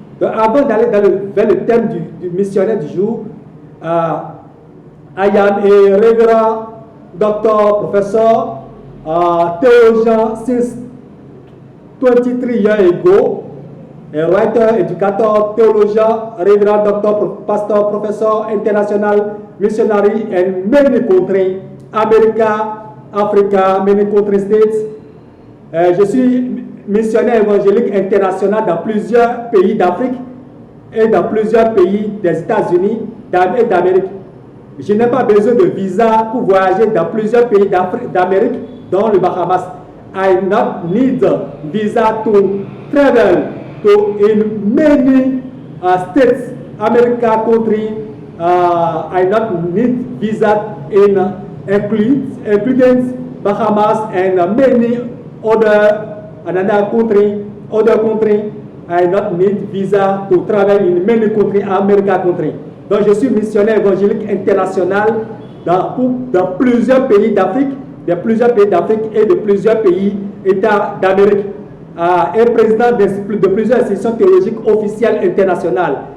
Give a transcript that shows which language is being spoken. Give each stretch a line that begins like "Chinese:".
French: Donc, avant d'aller vers le thème du missionnaire du jour,
English: I am a Reverend Doctor Professor theologian since 23 years ago, a writer, educator, theologian, Reverend Doctor, Pastor, Professor, International Missionary in many countries, America, Africa, many country states.
French: Je suis missionnaire évangélique international dans plusieurs pays d'Afrique et dans plusieurs pays des États-Unis et d'Amérique. Je n'ai pas besoin de visa pour voyager dans plusieurs pays d'Amérique, dont le Bahamas.
English: I not need visa to travel to in many states, America country. I not need visa in including Bahamas and many other country. I not need visa to travel in many country, America country.
French: Donc je suis missionnaire évangélique international dans plusieurs pays d'Afrique, et de plusieurs pays, États d'Amérique, et président de plusieurs institutions théologiques officielles internationales.